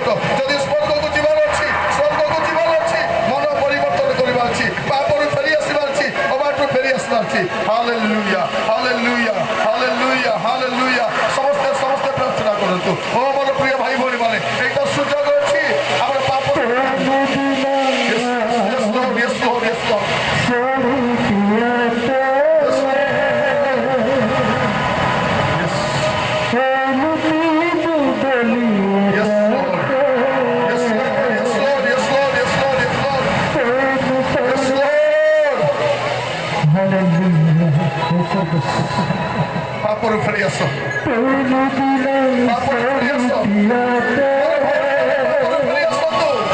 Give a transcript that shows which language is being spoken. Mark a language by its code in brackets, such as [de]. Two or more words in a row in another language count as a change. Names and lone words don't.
[or] ଯଦି ସ୍ୱର୍ଗକୁ ଯିବାର ଅଛି, ସ୍ୱର୍ଗକୁ ଯିବାର ଅଛି, ମନ ପରିବର୍ତ୍ତନ କରିବା ଅଛି, ପାପରୁ ଫେରି ଆସିବାର ଅଛି, ଅବାଟରୁ ଫେରି ଆସିବାର ଅଛି। ହାଲେଲୁୟା, ହାଲେଲୁୟା, ହାଲେଲୁୟା, ହାଲେଲୁୟା। ସମସ୍ତେ ସମସ୍ତେ ପ୍ରାର୍ଥନା କରନ୍ତୁ। ଓ ମୋର ପ୍ରିୟ ଭାଇ ଭଉଣୀ ମାନେ, ଏଇଟା ସୁଯୋଗ ଅଛି ଆମର ପାପ। [en] Yes, Lord, yes, Lord, yes, Lord. Yes, Lord. Yes, Lord, yes, Lord, yes, Lord, yes, Lord, yes, Lord. Yes, Lord. [or] ପାପରୁ ଫେରି ଆସ, ପାପରୁ ଫେରି ଆସ, ପାପରୁ ଫେରି ଆସନ୍ତୁ।